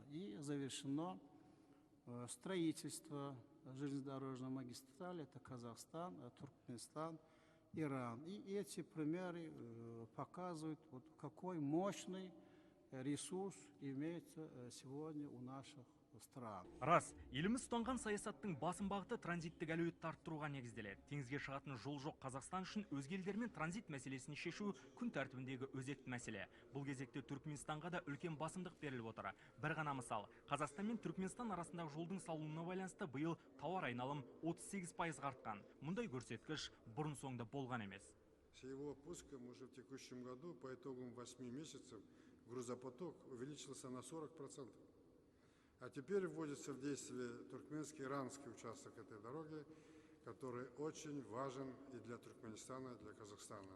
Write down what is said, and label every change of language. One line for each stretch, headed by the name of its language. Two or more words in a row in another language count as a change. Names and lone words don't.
Russian: И завершено строительство железнодорожной магистрали, это Казахстан, Туркменистан, Иран. И эти примеры показывают, вот какой мощный ресурс имеется сегодня у наших стран.
Kazakh: Рас, еліміз ұстанған саясаттың басым бағыты транзиттік әлеуетті арттыруға негізделеді. Теңізге шығатын жол жоқ Қазақстан үшін өзге елдермен транзит мәселесін шешу күн тәртібіндегі өзекті мәселе. Бұл кезекте Түркменстанға да үлкен басымдық беріліп отыр. Бір ғана мысал, Қазақстан мен Түркменстан арасындағы жолдың салынуына байланысты биыл тауар айналым 38%-ға артқан. Мұндай көрсеткіш бұрын соңды болған емес.
Russian: С его пуском уже в текущем году по итогам 8 месяцев грузопоток увеличился на 40%. А теперь вводится в действие туркменский-иранский участок этой дороги, который очень важен и для Туркменистана, и для Казахстана.